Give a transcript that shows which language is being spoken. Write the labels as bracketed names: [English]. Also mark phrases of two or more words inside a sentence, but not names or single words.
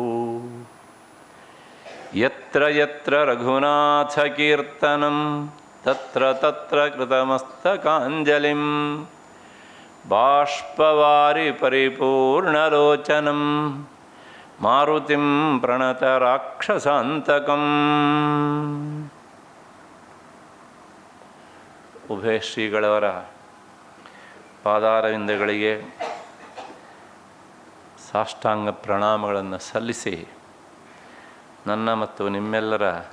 [Sanskrit] यत्र यत्र रघुनाथकीर्तनं तत्र तत्र कृतमस्तकाञ्जलिं बाष्पवारि परिपूर्णलोचनं मारुतिं प्रणतराक्षसान्तकम्। [Kannada] ಉಭಯ ಶ್ರೀಗಳವರ ಪಾದಾರವಿಂದಗಳಿಗೆ ಸಾಷ್ಟಾಂಗ ಪ್ರಣಾಮಗಳನ್ನು ಸಲ್ಲಿಸಿ ನನ್ನ ಮತ್ತು ನಿಮ್ಮೆಲ್ಲರ